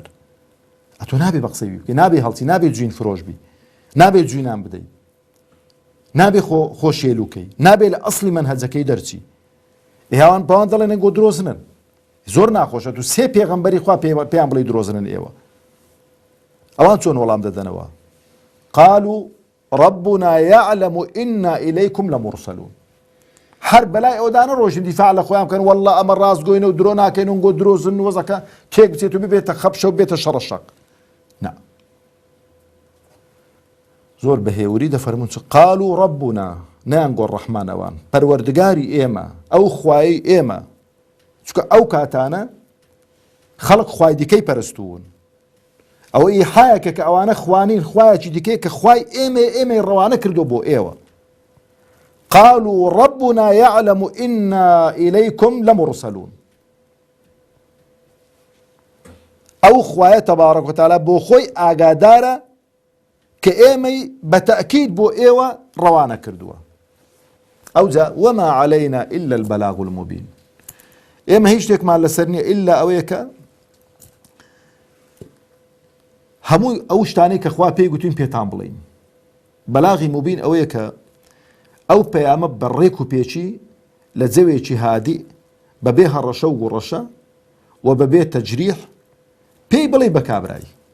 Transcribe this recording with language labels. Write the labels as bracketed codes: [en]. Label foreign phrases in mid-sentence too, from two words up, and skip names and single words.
[ckb] ئەتۆ نابێ بە قسەی بکەی، نابێ هەڵچی، نابێ جوین فرۆش بی، نابێ جوینان بدەی، نابێ خۆ شێلوکەی، نابێ لە ئەسڵی مەنهەجەکەی دەرچی. هاوان باوان دەڵێن ئەنگۆ درۆزنن، زۆر ناخۆشە تو سێ پێغەمبەری خوا پێیان بڵێ درۆزنن ئێوە. ئەوان چۆن وەڵام دەدەنەوە؟ [ar] قالوا ربنا يعلم إنا إليكم لمرسلون. [ckb] هەر بەلای ئەوەدانە ڕۆژن دیفاع لە خۆیان بکەن، وەڵڵا ئەمە ڕاستگۆینە و درۆ ناکەین و گۆ درۆزن وەزەکە تێک بچێت و ببێتە خەپشە و بێتە شەڕەشەق. نا، زۆر بە هێوری دەفەرمون [ar] قالوا ربنا، [ckb] نەیانگۆ ڕەحمان ئەوان، پەروەردگاری ئێمە، ئەو خوای ئێمە، چونکە ئەو کاتانە خەڵک خوای دیکەی پەرستوون، ئەوە ئیحایەکە کە ئەوانە خوانین خوایەکی دیکەی کە خوای ئێمەی ڕەوانە کردو بۆ ئێوە. [ar] قالوا ربنا يعلم إنا إليكم لمرسلون. [ckb] ئەو خوایە [ar] تەبارەک و تەعالا [ckb] بۆ خۆی ئاگادارە کە ئێمەی بە تەئکید بۆ ئێوە ڕەوانە کردووە. ئەوجا [ar] وما علينا إلا البلاغ المبين. [ckb] ئێمە هیچ شتێکمان لەسەر نییە ئللا ئەوەیە کە هەموو ئەو شتانەی کە خوا پێی گوتوین پێتان بڵین. بەلاغی مبین ئەوەیە کە ئەو پەیامە بەڕێک و پێچی لە جەوێکی هادی بەبێ هەڕەشە و گوڕەشە و بەبێ تەجریح پێی بڵێ بە کابرایی.